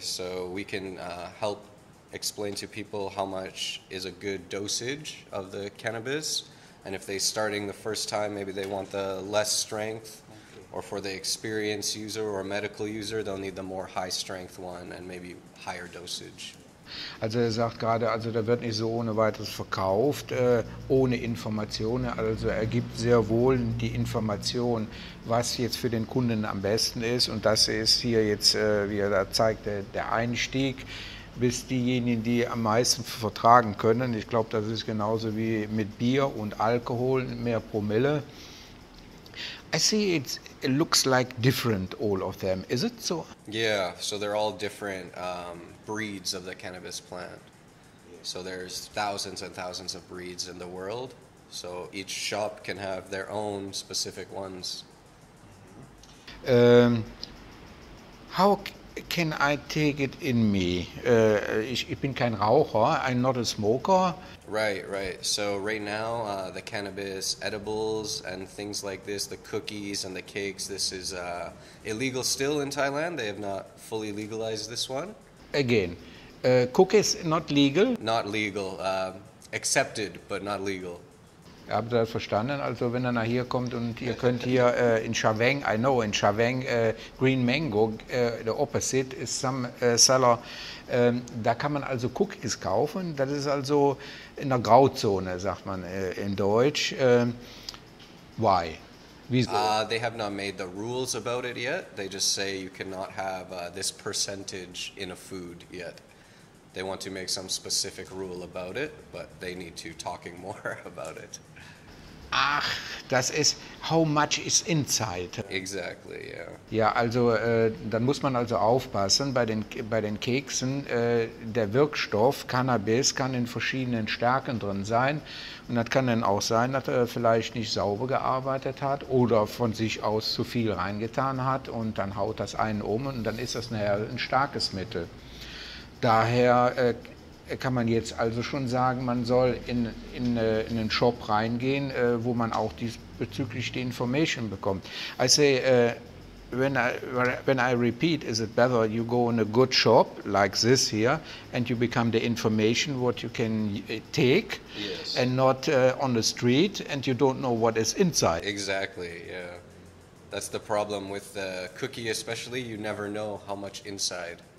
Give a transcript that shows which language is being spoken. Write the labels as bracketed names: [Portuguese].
[English] So we can help explain to people how much is a good dosage of the cannabis, and if they're starting the first time, maybe they want the less strength, or for the experienced user or medical user, they'll need the more high strength one and maybe higher dosage. [German] Also er sagt gerade, also da wird nicht so ohne weiteres verkauft, ohne Informationen. Also er gibt sehr wohl die Information, was jetzt für den Kunden am besten ist. Und das ist hier jetzt, wie er da zeigt, der Einstieg, bis diejenigen, die am meisten vertragen können. Ich glaube, das ist genauso wie mit Bier und Alkohol, mehr Promille. [English] I see it looks like different, all of them. Is it so? Yeah, so they're all different breeds of the cannabis plant. So there's thousands and thousands of breeds in the world. So each shop can have their own specific ones. How can I take it in me? [German] Ich bin kein Raucher, [English] I'm not a smoker. Right. So right now, the cannabis edibles and things like this, the cookies and the cakes, this is illegal still in Thailand. They have not fully legalized this one. Again, Cookies not legal? Not legal, accepted, but not legal. [German] Habt ihr das verstanden? Also wenn er nach hier kommt und ihr könnt hier in Chaweng, [English] I know in Chaweng, Green Mango, the opposite is some seller, [German] da kann man also Cookies kaufen. Das ist also in der Grauzone, sagt man in Deutsch. [English] Why? [German] Wieso? [English] They have not made the rules about it yet. They just say you cannot have this percentage in a food yet. They want to make some specific rule about it, but they need to talking more about it. [German] Ach, das ist, [English] how much is inside? Exactly, yeah. [German] Ja, also dann muss man also aufpassen bei den Keksen. Der Wirkstoff Cannabis kann in verschiedenen Stärken drin sein. Und das kann dann auch sein, dass er vielleicht nicht sauber gearbeitet hat oder von sich aus zu viel reingetan hat und dann haut das einen um und dann ist das nachher ein starkes Mittel. Daher kann man jetzt also schon sagen, man soll in einen Shop reingehen, wo man auch diesbezüglich die Information bekommt. [English] I say, when I repeat, is it better you go in a good shop like this here and you become the information what you can take, Yes. and not on the street and you don't know what is inside. Exactly, yeah. That's the problem with the cookie especially, you never know how much inside.